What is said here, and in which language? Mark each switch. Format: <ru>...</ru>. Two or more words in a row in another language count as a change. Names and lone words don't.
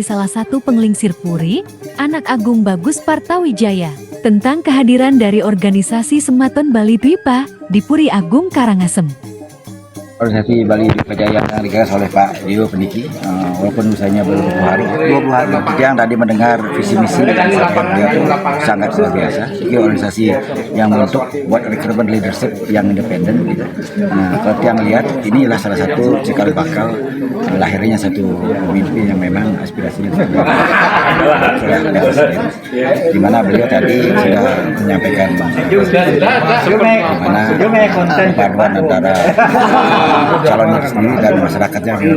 <id>salah satu penglingsir Puri, Anak Agung Bagus Partai Wijaya, tentang kehadiran dari organisasi Sematon Bali Dwipa di Puri Agung Karangasem. Organisasi Bali Dwipa Jaya yang digagas oleh Pak Dio Pendiki, walaupun usahanya baru 20 hari, yang tadi mendengar visi misi dan beliau itu sangat luar biasa. Ini organisasi yang bentuk buat</id> <en>recruitment leadership</en> <id>yang independen. Gitu. Nah, kalau yang lihat inilah salah satu cikal bakal lahirnya satu pemimpin yang memang aspirasinya di mana beliau tadi sudah menyampaikan bagaimana paduan antara calon itu sendiri dan masyarakatnya.</id>